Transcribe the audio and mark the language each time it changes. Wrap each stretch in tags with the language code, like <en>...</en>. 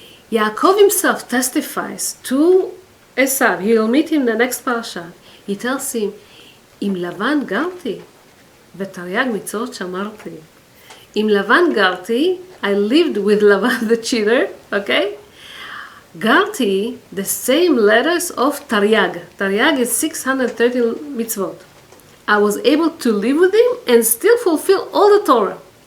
<en>Yaakov himself testifies to Esau. He will meet him in the next parasha.</en> <he>He tells him, עם לבן גרתי, ותרי"ג מצוות שמרתי. עם לבן גרתי,</he> <en>I lived with Lavan the cheater, okay? Garti, the same letters of Taryag. Taryag is 613 mitzvot. I was able to live with him and still fulfill all the Torah.</en>